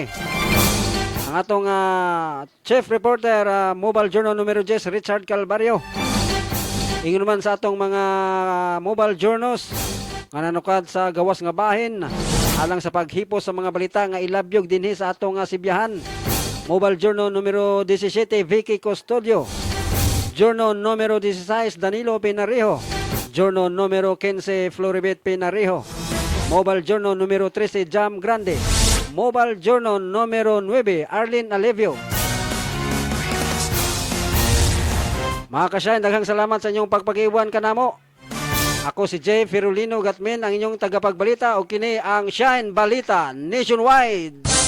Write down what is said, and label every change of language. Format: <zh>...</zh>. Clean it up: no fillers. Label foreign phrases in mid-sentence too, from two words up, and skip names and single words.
<ceb>Ang atong chief reporter, Mobile Journal numero 10, Richard Calvario. Ingon naman sa atong mga mobile journals nga nanukad sa gawas nga bahin alang sa paghipos sa mga balita nga ilabyog dinhi sa atong sibyahan. Mobile Journal numero 17, Vicky Custodio. Journal numero 16, Danilo Pinarejo. Journal numero 15, Floribet Pinarejo. Mobile Journal numero 13, Jam Grande. Mobile Journal numero 9, Arlene Alevio. Mga kasyahin, daghang salamat sa inyong pagpag-iwan kanamo. Ako si Jay Ferulino Gatmin, ang inyong tagapagbalita o kini ang Shine Balita Nationwide.</ceb>